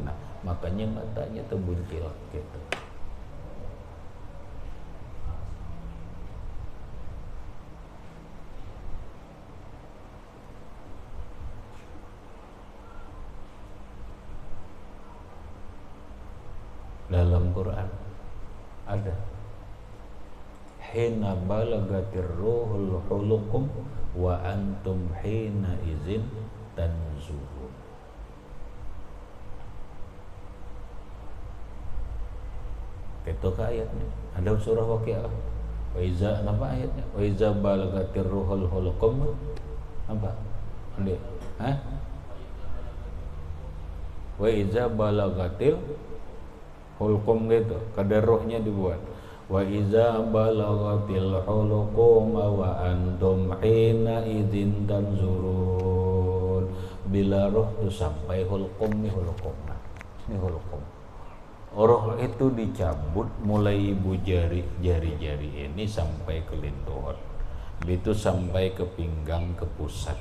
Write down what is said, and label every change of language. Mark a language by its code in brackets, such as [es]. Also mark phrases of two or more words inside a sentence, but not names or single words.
[bjn] Nah, makanya matanya terbuncil gitu. Dalam Quran ada [ar] حين بلغت الروح الحلقوم وأنتم حين إذن تنظرون. [bjn] Itu ke ayatnya. Ada surah Waqiah. [ar] وإذا, [bjn] apa ayatnya? [ar] وإذا بلغت الروح الحلقوم, apa? [bjn] Ande, hah? [ar] وإذا بلغت الحلقوم [bjn] gitu, kada rohnya dibuat. [ar] وإذا بلغت الحلقوم وأنتم حينئذ تنظرون. [bjn] Bila roh itu sampai hulqum, nih hulqum. Nah, ini hulqum. Roh itu dicabut mulai ibu jari-jari ini sampai ke lintuhon. Itu sampai ke pinggang, ke pusat.